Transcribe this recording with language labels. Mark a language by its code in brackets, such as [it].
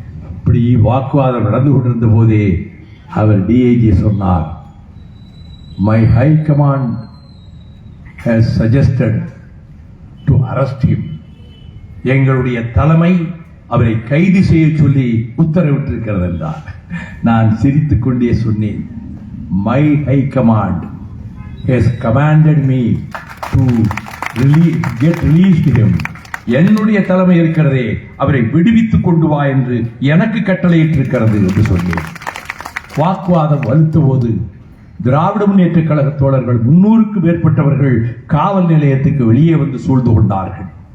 [ta] அப்படி வாக்குவாதம் நடந்து கொண்டிருந்த போதே அவர் டிஐஜி சொன்னார், [en] My high command has suggested to arrest him. [ta] எங்களுடைய தலைமை அவரை கைது செய்ய சொல்லி உத்தரவிட்டிருக்கிறது என்றார். நான் சிரித்துக் கொண்டே சொன்னேன், [en] My high command has commanded me to get released him. [ta] என்னுடைய தலைமை இருக்கிறதே, அவரை விடுவித்துக் கொண்டு வா என்று எனக்கு கட்டளையிட்டிருக்கிறது என்று சொன்னேன். வாக்குவாதம் வலுத்த போது திராவிட முன்னேற்ற கழக தோழர்கள் 300க்கு மேற்பட்டவர்கள் காவல் நிலையத்துக்கு வெளியே வந்து சூழ்ந்து கொண்டார்கள்.